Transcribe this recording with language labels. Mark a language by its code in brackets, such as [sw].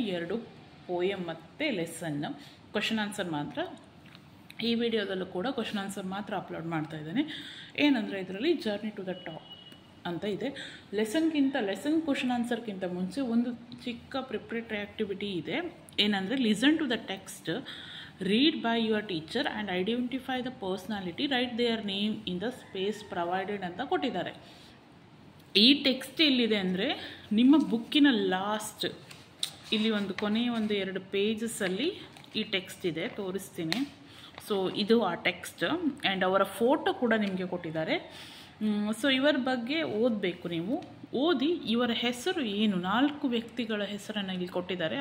[kn] 2 poem ಮತ್ತು lesson. Question answer ಮಾತ್ರ ಈ ವಿಡಿಯೋದಲ್ಲೂ ಕೂಡ ಕ್ವಶನ್ ಆನ್ಸರ್ ಮಾತ್ರ ಅಪ್ಲೋಡ್ ಮಾಡ್ತಾ ಇದ್ದೇನೆ. ಏನಂದರೆ ಇದರಲ್ಲಿ ಜರ್ನಿ ಟು ದ ಟಾಪ್ ಅಂತ ಇದೆ. ಲೆಸನ್ ಕ್ವಶನ್ ಆನ್ಸರ್ಗಿಂತ ಮುಂಚೆ ಒಂದು ಚಿಕ್ಕ ಪ್ರಿಪ್ರೇಟರಿ ಆ್ಯಕ್ಟಿವಿಟಿ ಇದೆ. ಏನಂದರೆ [en] listen to the text, read by your teacher and identify the personality, write their name in the space provided [kn] ಅಂತ ಕೊಟ್ಟಿದ್ದಾರೆ. ಈ ಟೆಕ್ಸ್ಟ್ ಎಲ್ಲಿದೆ ಅಂದರೆ ನಿಮ್ಮ ಬುಕ್ಕಿನ ಲಾಸ್ಟ್ ಇಲ್ಲಿ ಕೊನೆಯ 2 ಪೇಜಸ್ಸಲ್ಲಿ ಈ ಟೆಕ್ಸ್ಟ್ ಇದೆ, ತೋರಿಸ್ತೀನಿ. ಸೊ ಇದು ಆ ಟೆಕ್ಸ್ಟ್ ಆ್ಯಂಡ್ ಅವರ ಫೋಟೋ ಕೂಡ ನಿಮಗೆ ಕೊಟ್ಟಿದ್ದಾರೆ. ಸೊ ಇವರ ಬಗ್ಗೆ ಓದಬೇಕು. ನೀವು ಓದಿ ಇವರ ಹೆಸರು ಏನು, 4 ವ್ಯಕ್ತಿಗಳ ಹೆಸರನ್ನು ಇಲ್ಲಿ ಕೊಟ್ಟಿದ್ದಾರೆ.